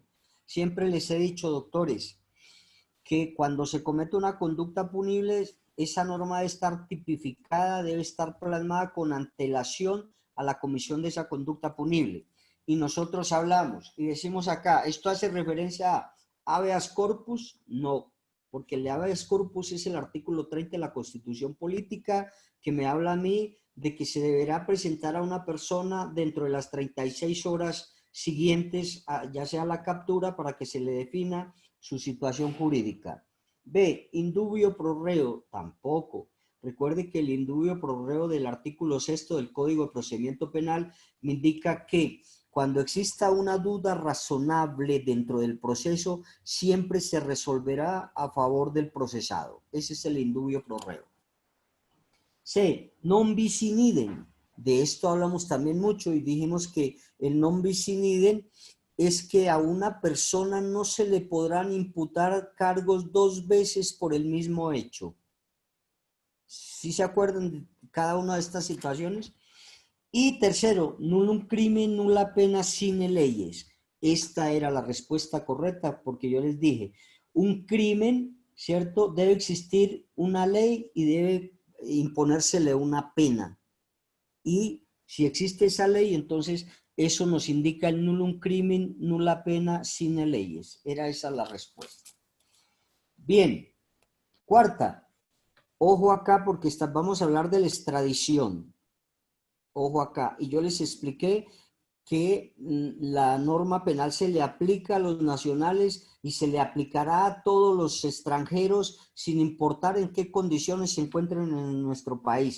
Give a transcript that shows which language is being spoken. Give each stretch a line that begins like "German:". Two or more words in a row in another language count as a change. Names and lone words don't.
Spanish: Siempre les he dicho, doctores, que cuando se comete una conducta punible, esa norma debe estar tipificada, debe estar plasmada con antelación a la comisión de esa conducta punible. Y nosotros hablamos y decimos acá, ¿esto hace referencia a
Latin: habeas corpus?
Spanish: No. porque el
Latin: habeas corpus
Spanish: es el artículo 30 de la Constitución Política que me habla a mí de que se deberá presentar a una persona dentro de las 36 horas siguientes, ya sea la captura, para que se le defina su situación jurídica. B,
Latin: indubio pro reo,
Spanish: tampoco. Recuerde que el
Latin: indubio pro reo
Spanish: del artículo 6 del Código de Procedimiento Penal me indica que cuando exista una duda razonable dentro del proceso, siempre se resolverá a favor del procesado. Ese es el
Latin: indubio pro reo.
Spanish: C,
Latin: non bis in idem.
Spanish: De esto hablamos también mucho y dijimos que el
Latin: non bis in idem
Spanish: es que a una persona no se le podrán imputar cargos dos veces por el mismo hecho. ¿Sí se acuerdan de cada una de estas situaciones? Y tercero,
Latin: nullum crimen, nulla pena sine leyes.
Spanish: Esta era la respuesta correcta porque yo les dije, un crimen, ¿cierto? Debe existir una ley y debe imponérsele una pena. Y si existe esa ley, entonces eso nos indica el
Latin: nullum crimen, nulla pena sine leyes.
Spanish: Era esa la respuesta. Bien, cuarta. Ojo acá porque vamos a hablar de la extradición. Ojo acá. Y yo les expliqué que la norma penal se le aplica a los nacionales y se le aplicará a todos los extranjeros sin importar en qué condiciones se encuentren en nuestro país.